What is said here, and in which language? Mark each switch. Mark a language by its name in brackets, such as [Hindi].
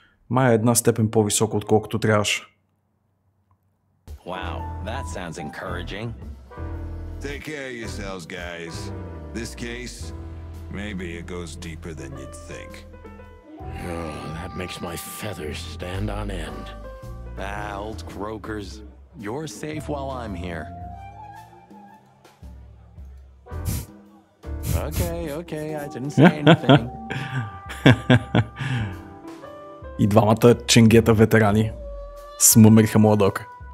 [Bulgarian] Май е една степен по-високо, отколкото трябваше. [English] Wow, that sounds encouraging. Take care of yourselves, guys. This case, maybe it goes deeper than you'd think. Oh, that makes my feathers stand on end. Old croakers. You're safe while I'm here. Okay, I didn't say anything. [Bulgarian] И двамата ченгета ветерани смъмриха младока.